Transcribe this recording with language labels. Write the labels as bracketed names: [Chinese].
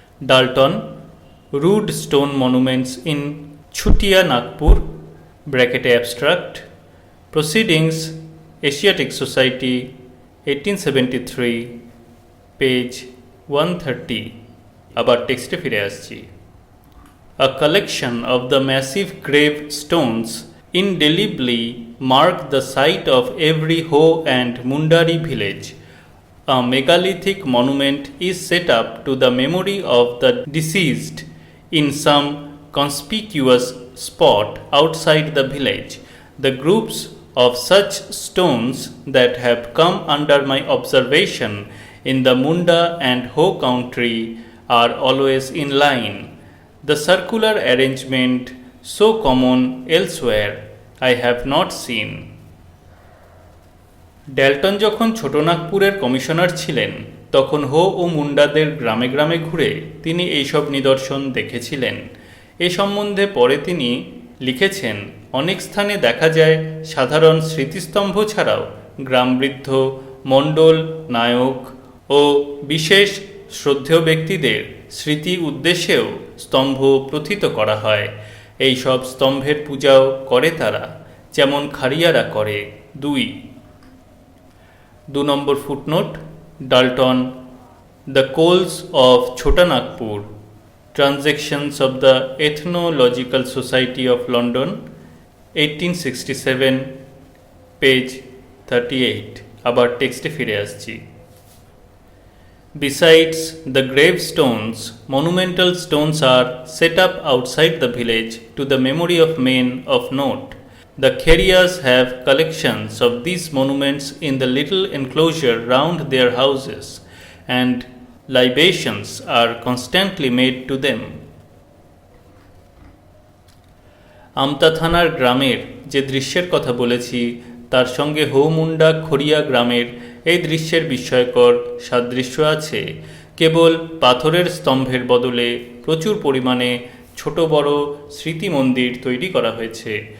[English] Dalton, rude stone monuments in Chutia Nagpur ব্র্যাকেটে abstract, proceedings Asiatic Society 1873 page 130। [Bangla] আবার টেক্সটে ফিরে আসছি। [English] A collection of the massive grave stones indelibly mark the site of every Ho and Mundari village. A megalithic monument is set up to the memory of the deceased in some conspicuous spot outside the village. The groups of such stones that have come under my observation in the Munda and Ho country are always in line. The circular arrangement so common elsewhere I have not seen. [Bangla] Dalton যখন ছোটনাগপুরের commissioner ছিলেন তখন হো ও মুন্ডাদের গ্রামে গ্রামে ঘুরে তিনি এইসব নিদর্শন দেখেছিলেন। এ সম্বন্ধে পরে তিনি লিখেছেন, অনেক স্থানে দেখা যায় সাধারণ স্মৃতিস্তম্ভ ছাড়াও গ্রামবৃদ্ধ, মণ্ডল, নায়ক ও বিশেষ শ্রদ্ধেয় ব্যক্তিদের স্মৃতি উদ্দেশ্যেও স্তম্ভ প্রথিত করা হয়। এই সব স্তম্ভের পূজাও করে তারা, যেমন খারিয়ারা করে। [English] 2 number footnote, Dalton, the Kols of Chotanagpur, transactions of the Ethnological Society of London, 1867, page 38। [Bangla] আবার টেক্সটে ফিরে আসছি। [English] Besides the gravestones, monumental stones are set up outside the village to the memory of men of note. The Kherias have collections of these monuments in the little enclosure round their houses, and libations are constantly made to them. [Bangla] আমতা থানার গ্রামের যে দৃশ্যের কথা বলেছি তার সঙ্গে হৌমুন্ডা খড়িয়া গ্রামের এই দৃশ্যের বিস্ময়কর সাদৃশ্য আছে। কেবল পাথরের স্তম্ভের বদলে প্রচুর পরিমাণে ছোট বড় স্মৃতি মন্দির তৈরি করা হয়েছে।